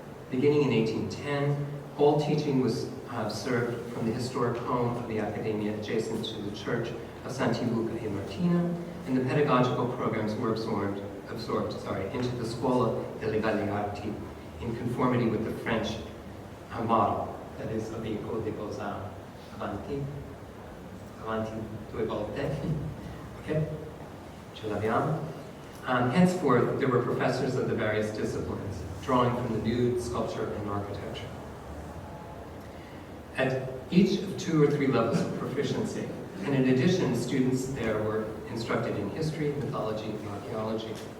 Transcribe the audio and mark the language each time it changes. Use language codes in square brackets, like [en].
[en] Beginning in 1810, all teaching was served from the historic home of the Accademia adjacent to the church of Santi Luca e Martina, and the pedagogical programs were absorbed into the Scuola delle Belle Arti in conformity with the French model, that is, of the École des Beaux-Arts. [it] Avanti, avanti due volte, okay, ce l'abbiamo. [en] Henceforth, there were professors of the various disciplines, drawing from the nude, sculpture, and architecture. At each of 2 or 3 levels of proficiency, and in addition, students there were instructed in history, mythology, and archaeology.